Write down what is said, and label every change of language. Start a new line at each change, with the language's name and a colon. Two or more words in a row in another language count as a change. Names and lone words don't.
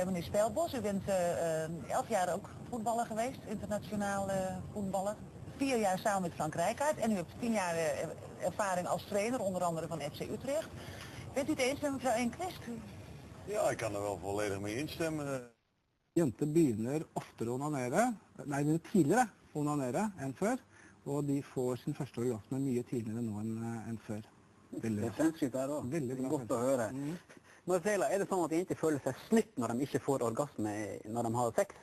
Dutch: Meneer Speelbos, u bent 11 jaar ook voetballer geweest, internationaal voetballer. 4 jaar samen met Frank Rijkaard en u hebt 10 jaar ervaring als trainer, onder andere van FC Utrecht. Bent u het eens met mevrouw Enquist? Ja, ik kan er wel volledig mee instemmen.
Norwegian: Jenter begynner oftere å onanere, nei, tidligere å onanere enn før, og de får sin første orgasme mye tidligere nå enn før. Det er fremskritt der også. Veldig bra. Godt å høre. Marcela, er det sånn at jenter føler seg snytt når de ikke får orgasme når de har sex?